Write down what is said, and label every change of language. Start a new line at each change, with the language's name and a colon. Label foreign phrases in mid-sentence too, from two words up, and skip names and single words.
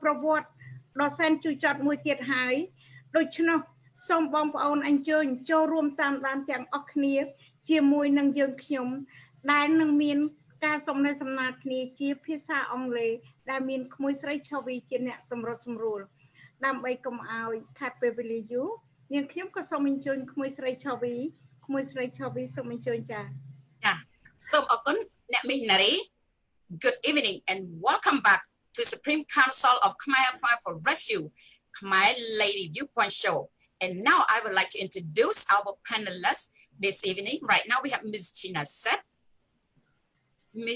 Khmer: ប្រវត្តិដ៏សែនជូរចត់មួយទៀតហើយដូច្នោះសូមបងប្អូនអញ្ជើញចូលរួមតាមដានទាំងអស់គ្នាជាមួយនឹងយើងខ្ញុំដែលនឹងមានការសំណេះសំណាលគ្នាជាភាសាអង់គ្លេសដែលមានក្មួយស្រីឆូវីជាអ្នកសម្រុះសម្រួលដើម្បីកុំឲ្យខាត់ពេលវេលាយូរនាងខ្ញុំក៏សូមអញ្ជើញក្មួយស្រីឆូវីសូមអញ្ជើញចា ចាសូមអរគុណអ្នកមីងណារី
English: Good evening and welcome back to Supreme Council of Khmer for Rescue Khmer Lady Viewpoint Show. And now I would like to introduce our panelists this evening. Right now we have Ms. CHHYNA CHAN, Ms.